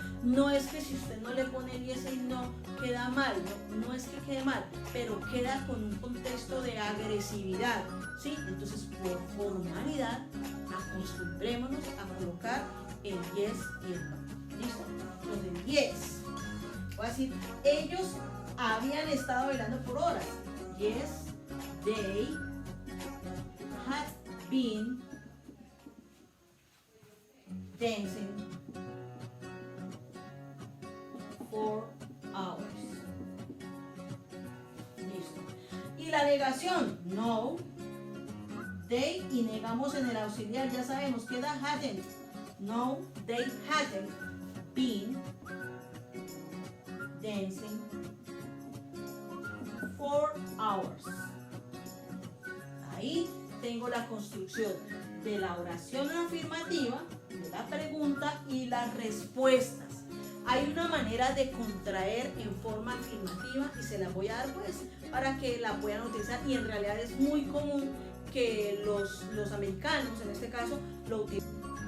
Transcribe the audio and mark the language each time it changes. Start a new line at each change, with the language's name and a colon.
Spanish: No es que si usted no le pone el yes y no queda mal, no es que quede mal, pero queda con un contexto de agresividad, ¿sí? Entonces, por formalidad, acostumbrémonos a colocar el yes y el no. ¿Listo? Entonces, yes. Voy a decir, ellos habían estado bailando por horas.
English: Yes, they had been dancing for hours.
Spanish: Listo. Y la negación, no, they, y negamos en el auxiliar, ya sabemos, queda hadn't.
English: No, they hadn't been dancing for hours.
Spanish: Ahí tengo la construcción de la oración afirmativa, de la pregunta y las respuestas. Hay una manera de contraer en forma afirmativa y se la voy a dar pues para que la puedan utilizar, y en realidad es muy común que los americanos en este caso lo utilicen.